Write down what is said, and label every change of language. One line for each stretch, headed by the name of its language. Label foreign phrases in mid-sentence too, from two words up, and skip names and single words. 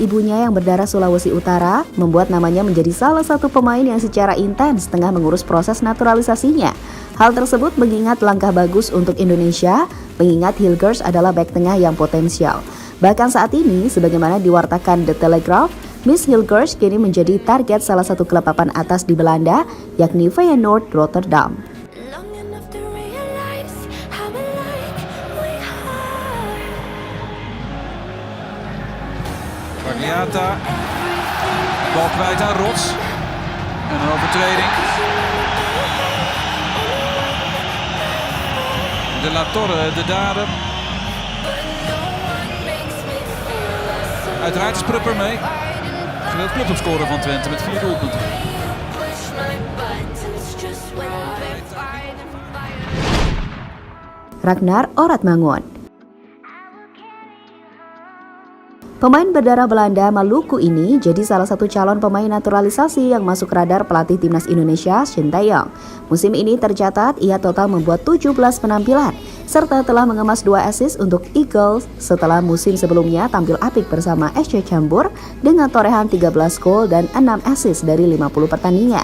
Indonesian: ibunya yang berdarah Sulawesi Utara, membuat namanya menjadi salah satu pemain yang secara intens tengah mengurus proses naturalisasinya. Hal tersebut mengingat langkah bagus untuk Indonesia, mengingat Hilgers adalah bek tengah yang potensial. Bahkan saat ini, sebagaimana diwartakan The Telegraph, Miss Hilgers kini menjadi target salah satu klub papan atas di Belanda, yakni Feyenoord Rotterdam.
Dutch: Pagliata, bal kwijt aan Rots en een overtreding. De La Torre, de dader. Uiteraard is Prupper mee. De clubtopscorer van Twente met 4 doelpunten.
Indonesian: Ragnar Oratmangun. Pemain berdarah Belanda Maluku ini jadi salah satu calon pemain naturalisasi yang masuk radar pelatih timnas Indonesia, Sinteyong. Musim ini tercatat ia total membuat 17 penampilan, serta telah mengemas 2 assist untuk Eagles setelah musim sebelumnya tampil apik bersama SC Cambuur dengan torehan 13 gol dan 6 assist dari 50 pertandingan.